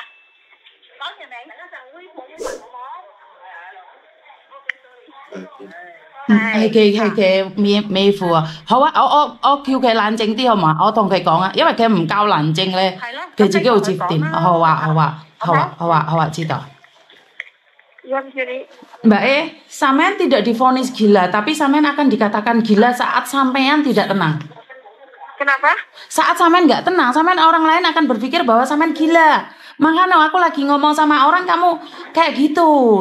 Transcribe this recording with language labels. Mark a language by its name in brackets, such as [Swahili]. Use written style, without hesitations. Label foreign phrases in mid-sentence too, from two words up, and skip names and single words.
[Cantonese] 講完未？一陣會好唔好？係美婦啊，好啊，我叫佢冷靜啲好嘛？我同佢講啊，因為佢唔夠冷靜咧，佢自己會接電。好啊，知道。 [Indonesian] Mbak sampean tidak divonis gila, tapi sampean akan dikatakan gila saat sampean tidak tenang. Kenapa? Saat sampean nggak tenang, sampean orang lain akan berpikir bahwa sampean gila. Makanya aku lagi ngomong sama orang, kamu kayak gitu.